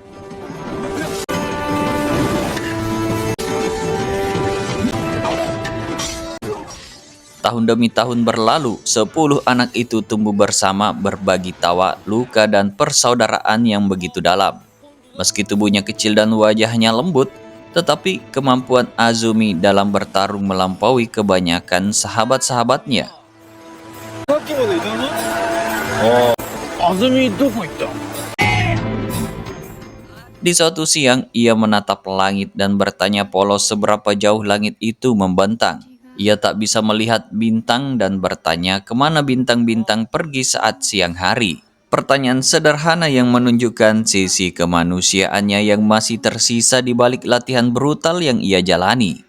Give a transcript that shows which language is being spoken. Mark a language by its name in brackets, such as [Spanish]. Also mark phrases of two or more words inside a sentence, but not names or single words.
[Indonesian] Tahun demi tahun berlalu, 10 anak itu tumbuh bersama, berbagi tawa, luka, dan persaudaraan yang begitu dalam. Meski tubuhnya kecil dan wajahnya lembut, tetapi kemampuan Azumi dalam bertarung melampaui kebanyakan sahabat-sahabatnya. [Japanese] さっきまでいたぞ。あずみどこ行った？ [Indonesian] Di suatu siang, ia menatap langit dan bertanya polos seberapa jauh langit itu membentang. Ia tak bisa melihat bintang dan bertanya kemana bintang-bintang pergi saat siang hari. Pertanyaan sederhana yang menunjukkan sisi kemanusiaannya yang masih tersisa di balik latihan brutal yang ia jalani.